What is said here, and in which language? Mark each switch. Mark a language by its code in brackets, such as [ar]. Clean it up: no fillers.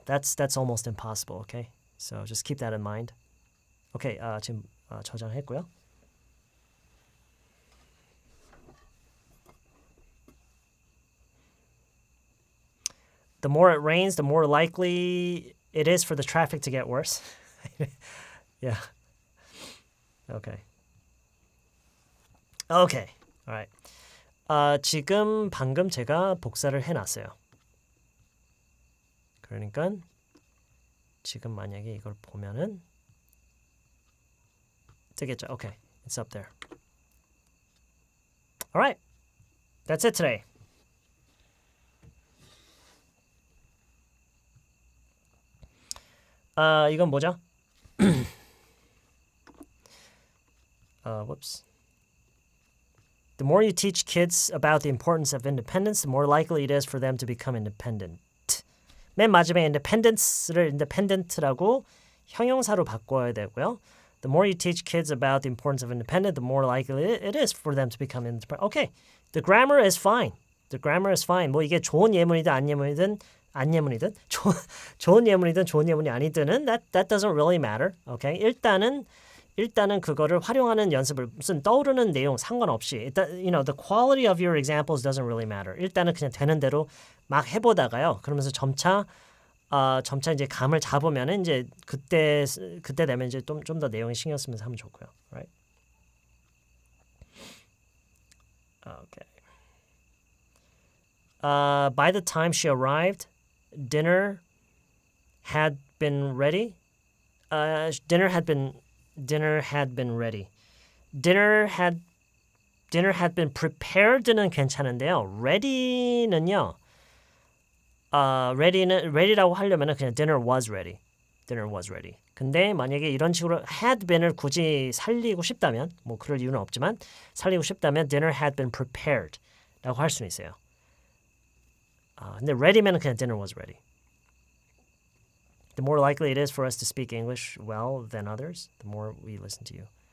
[en] That's almost impossible. Okay, so just keep that in mind. [ko] Okay, 지금 저장했고요. [en] The more it rains, the more likely it is for the traffic to get worse. Yeah. Okay. Okay. All right. [ko] 지금 방금 제가 복사를 해놨어요. 그러니까 지금 만약에 이걸 보면은 뜨겠죠. [en] Okay, it's up there. All right, that's it today. [ko] 이건 뭐죠? [en] Whoops. The more you teach kids about the importance of independence, the more likely it is for them to become independent. [ko] 맨 마지막에 independence를 independent라고 형용사로 바꿔야 되고요. [en] The more you teach kids about the importance of independence, the more likely it is for them to become independent. Okay, the grammar is fine. The grammar is fine. [ko] 뭐 이게 좋은 예문이든 안 예문이든 좋은 예문이든 좋은 예문이 아니든은 [en] that doesn't really matter. Okay, [ko] 일단은 일단은 그거를 활용하는 연습을 무슨 떠오르는 내용 상관없이 일단 [en] the quality of your examples doesn't really matter. [ko] 일단은 그냥 되는 대로 막 해보다가요. 그러면서 점차 이제 감을 잡으면은 이제 그때 되면 이제 좀 더 내용에 신경 쓰면서 하면 좋고요. [en] Right? Okay. By the time she arrived, dinner had been ready. Dinner had been ready. Dinner had been prepared는 [ko] 괜찮은데요. ready는요. ready라고 하려면은 그냥 [en] dinner was ready. Dinner was ready. [ko] 근데 만약에 이런 식으로 had been을 굳이 살리고 싶다면 뭐 그럴 이유는 없지만 살리고 싶다면 [en] dinner had been prepared [ko] 라고 할 수는 있어요. 근데 ready면은 그냥 [en] dinner was ready. The more likely it is for us to speak English well than others, the more we listen to you.